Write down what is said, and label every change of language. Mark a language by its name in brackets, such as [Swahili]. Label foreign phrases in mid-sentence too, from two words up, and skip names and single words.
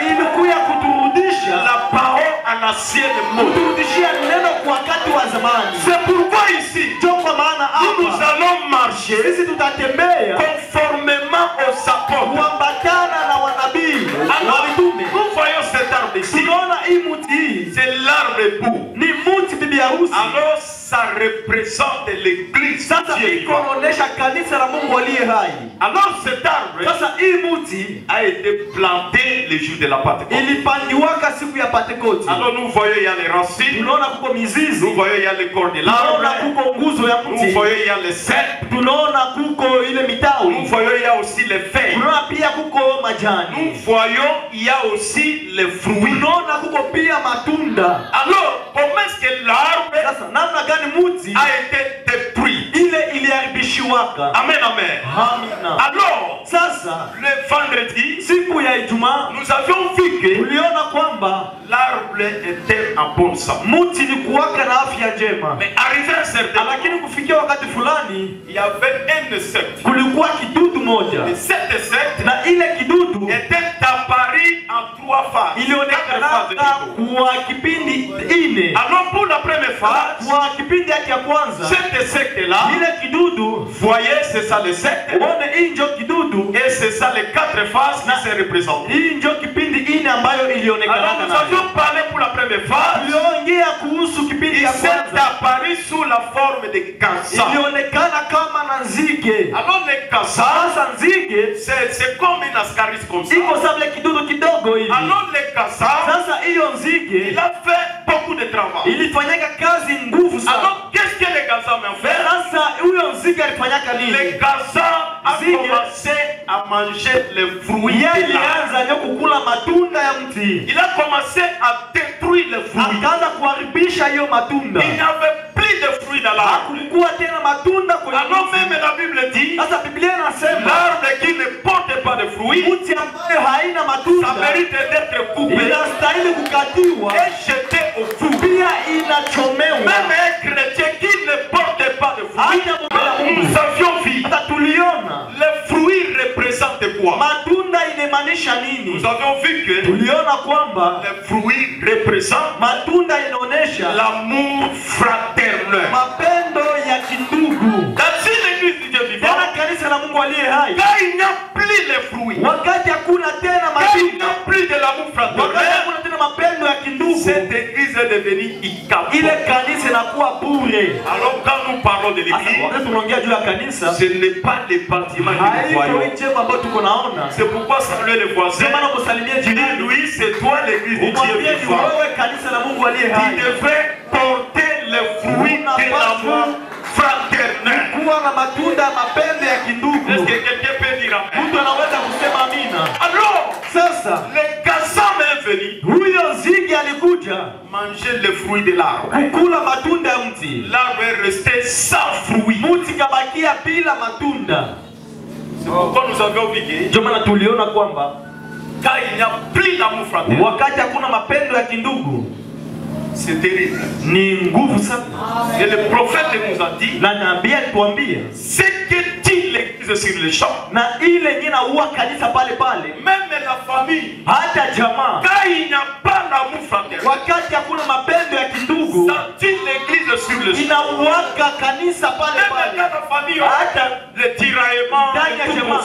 [Swahili] ilikuya kuturudisha, [French] la parole à l'ancienne mode. [Swahili] kuturudishia neno kwa wakati wa zamani. [French] C'est pourquoi ici, [Swahili] Ndio kwa maana [French] nous [Swahili] hapa [French] allons marcher [Swahili] sisi tutatembea [French] conformément aux apôtres. [Swahili] kuambatana na wanabii na [French] Alors, [Swahili] mitume. [French] nous voyons cet arbre ici. [Swahili] Tunaona hii mti hii [French] C'est l'arbre époux. [Swahili] ni mti bibi harusi. [French] Alors, ça représente l'église. [Swahili] Sasa iko inaonyesha kanisa la Mungu aliye hai. [French] Alors cet arbre [Swahili] Sasa hii mti [French] a été planté le jour de la Pentecôte. [Swahili] ilipandiwaka siku ya Pentecote. [French] Alors nous voyons il y a les racines, [Swahili] Tunaona kuko mizizi, [French] nous voyons il y a le corps de [Swahili] tunaona [French] l'arbre, [Swahili] kuko nguzo ya [French] nous [Swahili] mti, [French] voyons il y a les cèpes, [Swahili] tunaona kuko ile [French] nous [Swahili] mitawi, [French] voyons il y a aussi les feuilles, [Swahili] tunaona pia kuko [French] nous [Swahili] majani, [French] voyons il y a aussi les fruits. [Swahili] tunaona kuko pia matunda. [French] Alors comment est-ce que l'arbre [Swahili] Sasa namna gani mti [French] a été détruit? [Swahili] ile iliharibishiwaka? [French] Amen, amen. [Swahili] Amina. [French] Alors [Swahili] Sasa [French] le vendredi, [Swahili] siku ya Ijumaa [French] nous avions vu que [Swahili] tuliona kwamba [French] l'arbre était en bonne santé. [Swahili] mti ni kuwaka na afya njema, [French] Mais arrivé à un certain moment, [Swahili] lakini kufikia wakati fulani [French] il y avait un insecte. [Swahili] kulikuwa kidudu moja, [French] Et cet insecte [Swahili] na ile kidudu [French] était apparu en 3 phases. [Swahili] ilionekana kwa kipindi ine. [French] Alors pour la première phase, [Swahili] Kwa kipindi yake ya kwanza [French] cet insecte-là, [Swahili] ile kidudu, [French] voyez, c'est ça le secte. [Swahili] uone hii ndio kidudu, [French] Et c'est ça les 4 phases qui se représentent. [Swahili] hii ndio kipindi ine ambayo ilionekana [French] Alors nous [Swahili] nayo. [French] avions parlé pour la première phase. [Swahili] Tuliongea kuhusu kipindi [French] Il [Swahili] ya [French] s'est [Swahili] kwanza, [French] apparu sous la forme de kasa. [Swahili] ilionekana kama na nzige. [French] Alors les kasa, [Swahili] Sasa nzige [French] c'est comme une ascaris comme ça. [Swahili] iko sababu ya kidudu kidogo hivi. [French] Alors les kasa, [Swahili] Sasa hiyo nzige [French] il a fait beaucoup de travail. [Swahili] ilifanyaka kazi nguvu sana. [French] Alors qu'est-ce que les kasa ont fait? [Swahili] Sasa huyo nzige alifanyaka nini? [French] Les kasa a [Swahili] Zige. [French] commencé à manger les fruits [Swahili] Yeye [French] de l'arbre. [Swahili] alianza ndio kukula matunda ya mti, [French] Il a commencé à détruire les fruits. [Swahili] akaanza kuharibisha hiyo matunda. [French] Il n'y avait plus de fruits dans l'arbre. [Swahili] Hakulikuwa tena matunda kwenye [French] Alors [Swahili] mti. [French] même la Bible dit, [Swahili] Sasa Biblia inasema [French] l'arbre qui ne porte pas de fruits, [Swahili] mti ambayo haina [French] ça [Swahili] matunda [French] mérite d'être coupé [Swahili] inastahili kukatiwa, [French] et jeté au fou. [Swahili] pia inachomewa. [French] Même un chrétien qui ne porte pas de fruits, [Swahili] Hata Mungu [French] nous avions vu. [Swahili] hata tuliona [French] Les fruits représentent quoi? [Swahili] matunda inamaanisha nini. [French] Nous avions vu que [Swahili] Tuliona kwamba [French] les fruits représentent [Swahili] matunda inaonesha [French] l'amour fraternel. [Swahili] mapendo ya kindugu. [French] Dans une église du Dieu vivant, [Swahili] Tena kanisa la Mungu aliye hai, [French] quand il n'y a plus les fruits, [Swahili] wakati hakuna tena [French] quand il n'y [Swahili] matunda, [French] a plus de l'amour [Swahili] wakati [French] fraternel, [Swahili] hakuna tena mapendo ya kindugu, [French] cette église est devenue incapable. [Swahili] ile kanisa inakuwa bure. [French] Alors quand nous parlons de [Swahili] Sasa [French] l'église, [Swahili] wakati tunaongea juu ya kanisa, [French] ce n'est pas les bâtiments que nous [Swahili] haiko [French] voyons. [Swahili] hii jengo ambayo tuko naona. [French] C'est pourquoi saluer les voisins. [Swahili] Ndio maana kusalimia [French] Tu dis, [Swahili] jirani, [French] Louis, c'est toi l'église du Dieu [Swahili] umwambie ni [French] vivant. [Swahili] wewe kanisa la Mungu aliye [French] Tu [Swahili] hai, [French] devrais porter les fruits de l'amour fraternel. [Swahili] kuwa na matunda ya mapendo ya kindugu. [French] Est-ce que quelqu'un peut dire amen? [Swahili] Mtu anaweza kusema amina. [French] Alors, [Swahili] Sasa [French] les Kassam est venu [Swahili] huyo nzige alikuja [French] manger les fruits de l'arbre. [Swahili] kukula matunda ya mti, [French] L'arbre est resté sans fruits. [Swahili] mti kabakia bila matunda. [French] C'est pourquoi nous avons vu que [Swahili] Ndio maana tuliona kwamba [French] quand il n'y a plus l'amour fraternel, [Swahili] wakati hakuna mapendo ya kindugu [French] c'est terrible. [Swahili] ni nguvu sana. [French] Et le prophète nous a dit, [Swahili] Na nabii alituambia [French] ce que dit l'église sur les champs, [Swahili] na ile yenyewe inaua kanisa pale pale, [French] même la famille, [Swahili] hata jamaa, [French] quand il n'y a pas l'amour fraternel, [Swahili] wakati hakuna mapendo ya kindugu [French] ça dit l'église sur les champs. [Swahili] inauaka kanisa pale [French] Même [Swahili] pale. [French] dans la famille, [Swahili] Hata [French] les tiraillements [Swahili] ndani ya [French] et tout [Swahili] jamaa